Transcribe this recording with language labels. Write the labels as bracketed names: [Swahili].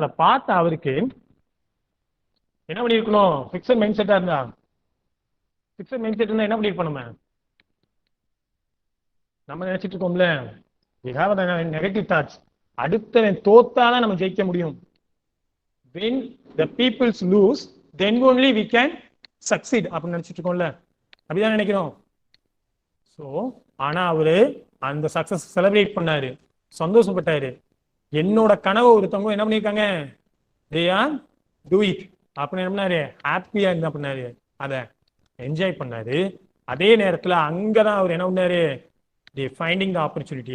[Tamil] அதை பார்த்து அவருக்கு என்ன பண்ணிருக்கணும், ஃபிக்ஸட் மைண்ட் செட்டா இருந்தா, ஃபிக்ஸட் மைண்ட் செட் இருந்தா என்ன பண்ணிருப்போம், நம்ம நினைச்சிட்டு இருக்கோம்ல, நெகட்டிவ் தாட்ஸ். அடுத்தவன் தோத்தாதான் நம்ம ஜெயிக்க முடியும். [English] when the peoples lose then only we can succeed [Tamil] அப்படின்னு நினைச்சிட்டு இருக்கோம்ல, அப்படிதான் நினைக்கிறோம். ஸோ ஆனா அவரு அந்த சக்சஸ் செலிப்ரேட் பண்ணாரு, சந்தோஷப்பட்டாரு. என்னோட கனவு ஒருத்தவங்க என்ன பண்ணிருக்காங்க, [English] they are do it [Tamil] அப்படின்னு என்ன பண்ணாரு, ஹாப்பியா என்ன பண்ணாரு, அதை என்ஜாய் பண்ணாரு. அதே நேரத்துல அங்கதான் அவர் என்ன பண்ணாரு, [English] Finding the opportunity.